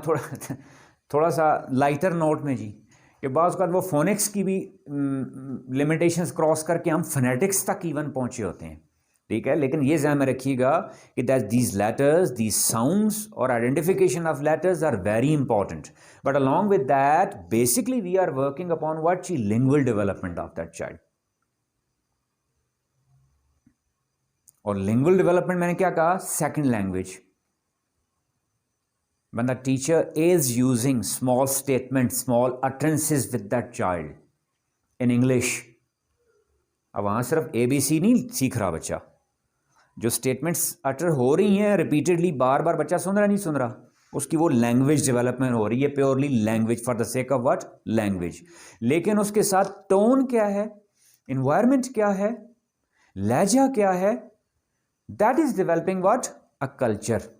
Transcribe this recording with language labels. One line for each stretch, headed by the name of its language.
Urdu: یہاں تھوڑا سا لائٹر نوٹ میں جی کہ بعض اوقات وہ فونکس کی بھی لمیٹیشنز کراس کر کے ہم فنیٹکس تک ایون پہنچے ہوتے ہیں، ٹھیک ہے. لیکن یہ ذہن میں رکھیے گا کہ
English: These letters, these sounds اور identification of letters are very important. But along with that basically we are working upon what جی؟ lingual development of that child.
Urdu: اور lingual development میں نے کیا کہا؟ Second language.
English: When the teacher is using small statements, small utterances with that child in English.
Urdu: اب وہاں صرف ABC نہیں سیکھ رہا بچہ، جو اسٹیٹمنٹس اٹر ہو رہی ہیں ریپیٹڈلی بار بار بچہ سن رہا نہیں سن رہا، اس کی وہ لینگویج ڈیولپمنٹ ہو رہی ہے،
English: Purely language for the sake of what? Language.
Urdu: لیکن اس کے ساتھ ٹون کیا ہے، انوائرمنٹ کیا ہے، لہجہ کیا ہے،
English: That is developing what? A culture.